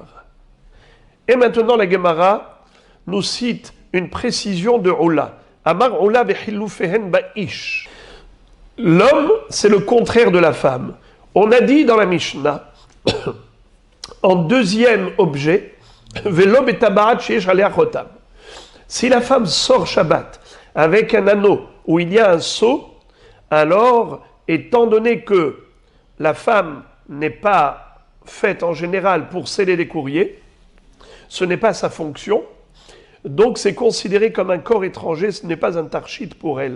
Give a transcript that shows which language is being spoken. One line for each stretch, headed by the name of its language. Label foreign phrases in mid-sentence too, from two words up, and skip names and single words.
French: Et maintenant la Gemara nous cite une précision de Oula.
Hebrew: אמר עולא וחילופיהן באיש.
French: L'homme, c'est le contraire de la femme. On a dit dans la Mishnah, en deuxième objet,
Hebrew: ולא בטבעת שיש עליה חותם.
French: Si la femme sort Shabbat avec un anneau où il y a un sceau, alors, étant donné que la femme n'est pas faite en général pour sceller les courriers, ce n'est pas sa fonction, donc c'est considéré comme un corps étranger, ce n'est pas un tarchit pour elle.